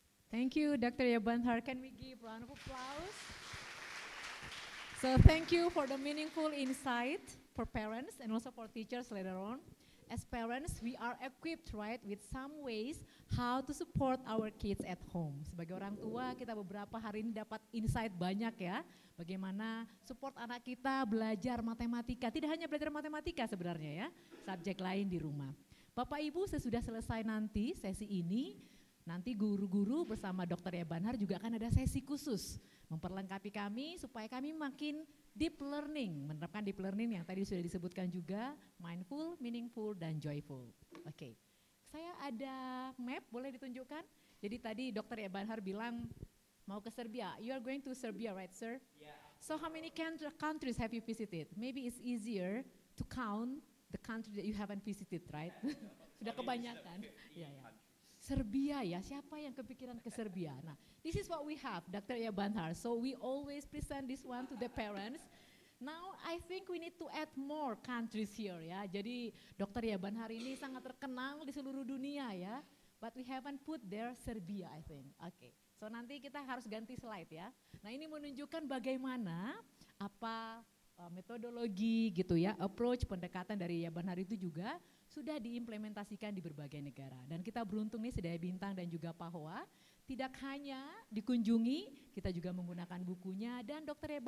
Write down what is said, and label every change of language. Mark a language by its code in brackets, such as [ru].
[en] Thank you, Dr. Yeap Ban Har. Can we give a round of applause? So thank you for the meaningful insight for parents and also for teachers later on. As parents, we are equipped, right, with some ways how to support our kids at home. [id] Sebagai orang tua, kita beberapa hari ini dapat insight banyak ya, bagaimana support anak kita belajar matematika. Tidak hanya belajar matematika sebenarnya ya, subjek lain di rumah. Bapak Ibu, sesudah selesai nanti sesi ini, Nanti guru-guru bersama Dr. Yeap Ban Har juga akan ada sesi khusus memperlengkapi kami supaya kami makin deep learning, menerapkan deep learning yang tadi sudah disebutkan juga, mindful, meaningful, dan joyful. Oke, saya ada map, boleh ditunjukkan? Jadi tadi Dr. Yeap Ban Har bilang mau ke Serbia. [en] You are going to Serbia, right, sir? Yeah. So how many countries have you visited? Maybe it's easier to count the country that you haven't visited, right? [id] Sudah kebanyakan. Ya, ya. Serbia ya, siapa yang kepikiran ke Serbia? [en] Nah, this is what we have, Dr. Yeap Ban Har. So we always present this one to the parents. Now I think we need to add more countries here ya. [id] Jadi Dr. Yeap Ban Har ini sangat terkenal di seluruh dunia ya. [en] But we haven't put there Serbia, I think. [id] Oke. So nanti kita harus ganti slide ya. Nah ini menunjukkan bagaimana apa metodologi gitu ya, approach pendekatan dari Yeap Ban Har itu juga sudah diimplementasikan di berbagai negara. Dan kita beruntung nih Sedaya Bintang dan juga Pak Hoa, tidak hanya dikunjungi, kita juga menggunakan bukunya dan Dr.